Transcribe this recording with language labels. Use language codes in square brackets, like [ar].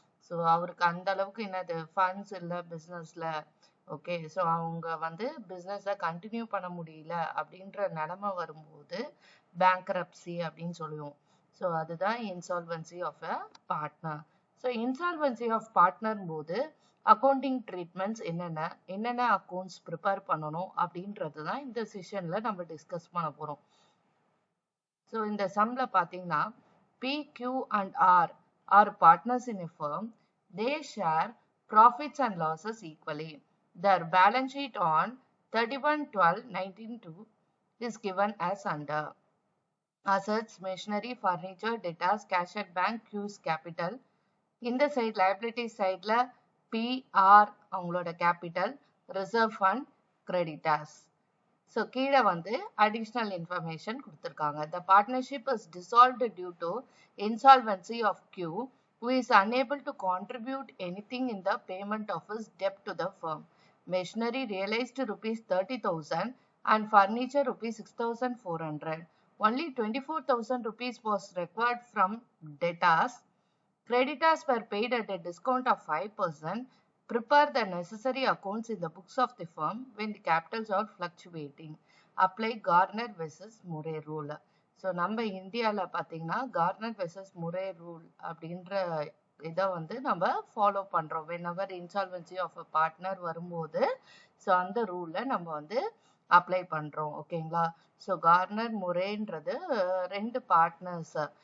[ta] So அவருக்கு அந்த அளவுக்கு என்னது ஃபண்ட்ஸ் இல்லை பிஸ்னஸ்ல. ஓகே, ஸோ அவங்க வந்து பிஸ்னஸை கண்டினியூ பண்ண முடியல அப்படின்ற நிலைமை வரும்போது பேங்க்ரப்சி அப்படின்னு சொல்லுவோம். ஸோ அதுதான் insolvency of a partner. So insolvency of partner போது அக்கௌண்டிங் ட்ரீட்மெண்ட்ஸ் என்னென்ன அக்கௌண்ட்ஸ் ப்ரிப்பேர் பண்ணணும் அப்படின்றது தான் இந்த செஷன்ல நம்ம டிஸ்கஸ் பண்ண போறோம். ஸோ இந்த சம்ல பார்த்தீங்கன்னா [en] P, Q and R are partners in a firm. They share profits and losses equally. Their balance sheet on 31/12/1992 is given as under. Assets, machinery, furniture, debtors, cash at bank, Q's capital. [ta] இந்த side liability சைட்ல PR அவங்களோட capital, reserve fund, creditors. So கீழே வந்து additional information கொடுத்துருக்காங்க. [en] The partnership is dissolved due to insolvency of Q, who is unable to contribute anything in the payment of his debt to the firm. Machinery realized rupees 30,000 and furniture rupees 6,400. Only 24,000 rupees was required from debtors. Creditors were paid at a discount of 5%. Prepare the necessary accounts in the books of the firm when the capitals are fluctuating. Apply Garner versus Murray rule. [ta] So நம்ம இந்தியாவில் பார்த்தீங்கன்னா corner versus Murray rule அப்படின்ற இதை வந்து நம்ம follow பண்ணுறோம். [en] whenever insolvency of a partner [ta] வரும்போது so அந்த ரூலில் நம்ம வந்து அப்ளை பண்ணுறோம். ஓகேங்களா? ஸோ கார்னர் முரேன்றது ரெண்டு பார்ட்னர்ஸ்.